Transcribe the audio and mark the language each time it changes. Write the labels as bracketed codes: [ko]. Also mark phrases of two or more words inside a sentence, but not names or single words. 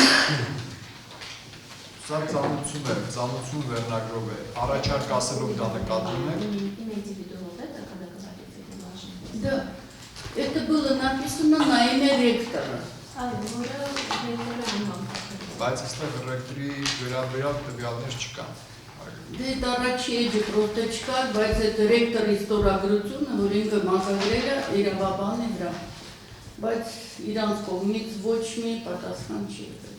[hy] սա ծանոթություն վերնագրով է առաջարկ ասելով դա նկատում եք [ru] Да, это было написано на имя ректора. [hy] Բայց այստեղ ռեկտորի վերաբերյալ տվյալներ չկան Դե առաջի просто չկար, բայց այդ ռեկտորի ստորագրությունը, որ ինքը մակագրել է իրավաբանի վրա, բայց իրանց կողմից ոչ մի պատասխան չի եղել։